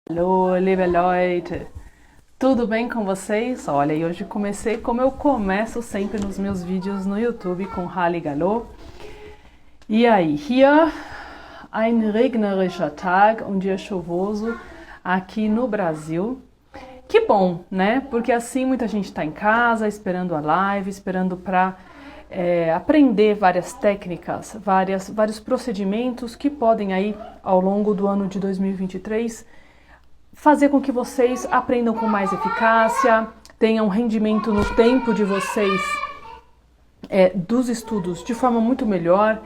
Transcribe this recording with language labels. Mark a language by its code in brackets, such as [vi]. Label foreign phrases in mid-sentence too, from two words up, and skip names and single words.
[de] Hallo, liebe Leute! [pt] Tudo bem com vocês? Olha, e hoje comecei como eu começo sempre nos meus vídeos no YouTube com Halligallo. E aí, [de] hier ein regnerischer Tag, [pt] um dia chuvoso aqui no Brasil. Que bom, né? Porque assim muita gente está em casa, esperando a live, esperando para aprender várias técnicas, vários procedimentos que podem aí, ao longo do ano de 2023, fazer com que vocês aprendam com mais eficácia, tenham rendimento no tempo de vocês dos estudos de forma muito melhor.